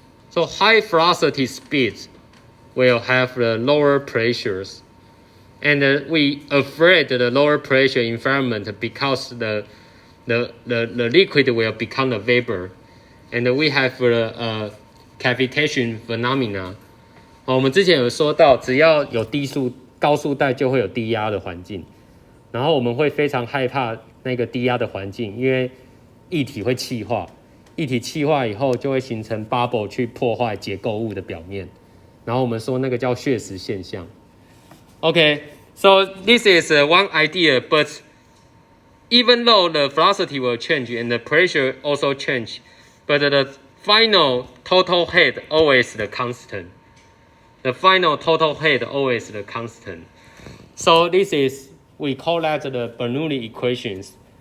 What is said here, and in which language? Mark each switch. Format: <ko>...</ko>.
<en>So high velocity speeds will have the lower pressures, and we afraid the lower pressure environment because the liquid will become a vapor, and we have the cavitation phenomena.</en> <zh>我们之前有说到，只要有高速带就会有低压的环境，然后我们会非常害怕那个低压的环境，因为液体会气化，液体气化以后就会形成 bubble 去破坏结构物的表面，然后我们说那个叫血蚀现象。</zh> <en>Okay, so this is one idea, but even though the velocity will change and the pressure also change, but the final total height always the constant. The final total height always the constant. So this is, we call that the Bernoulli equations.</en>